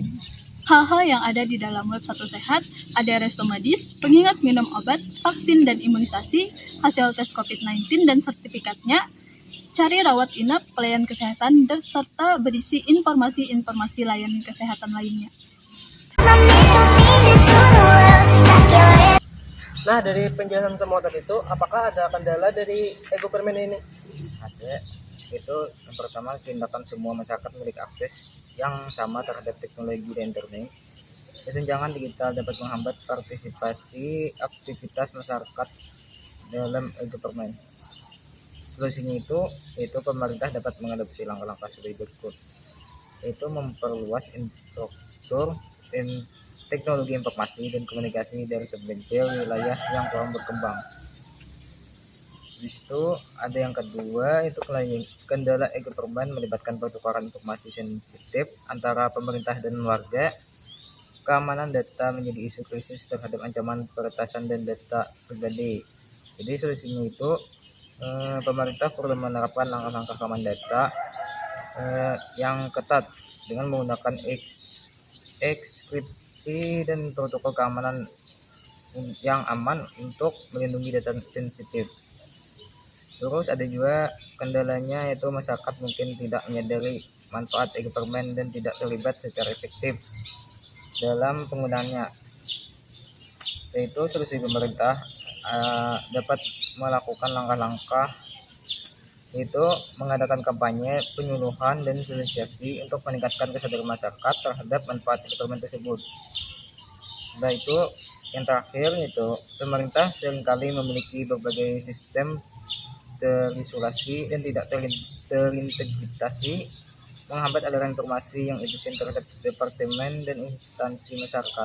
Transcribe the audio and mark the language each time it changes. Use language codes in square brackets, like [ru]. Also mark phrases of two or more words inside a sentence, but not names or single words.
[id] Hal-hal yang ada di dalam Web 1 Sehat ada resto medis, pengingat minum obat, vaksin dan imunisasi, hasil tes COVID-19 dan sertifikatnya, cari rawat inap, pelayanan kesehatan, dan serta berisi informasi-informasi layanan kesehatan lainnya. [en] My middle finger to the world, like your [id] Nah, dari penjelasan semua tadi itu, apakah ada kendala dari e-government ini? Ada. Itu yang pertama, tindakan semua masyarakat memiliki akses yang sama terhadap teknologi dan internet. Kesenjangan digital dapat menghambat partisipasi aktivitas masyarakat dalam e-government. Solusinya itu pemerintah dapat mengadopsi langkah-langkah sebagai berikut. yaitu memperluas infrastruktur dan teknologi informasi dan komunikasi dari berbagai wilayah yang kurang berkembang. Di situ ada yang kedua, itu kendala e-government melibatkan pertukaran informasi sensitif antara pemerintah dan warga. Keamanan data menjadi isu krisis terhadap ancaman peretasan dan data pribadi. Jadi solusinya itu pemerintah perlu menerapkan langkah-langkah keamanan data yang ketat dengan menggunakan ekskripsi dan protokol keamanan yang aman untuk melindungi data sensitif. Terus ada juga kendalanya, yaitu masyarakat mungkin tidak menyadari manfaat e-government dan tidak terlibat secara efektif dalam penggunaannya. Yaitu solusi pemerintah dapat melakukan langkah-langkah, yaitu mengadakan kampanye, penyuluhan, dan sosialisasi untuk meningkatkan kesadaran masyarakat terhadap manfaat e-government tersebut. Nah, itu yang terakhir, yaitu pemerintah seringkali memiliki berbagai sistem terisolasi dan tidak terintegrasi, menghambat aliran informasi yang efisien terhadap departemen dan instansi masyarakat.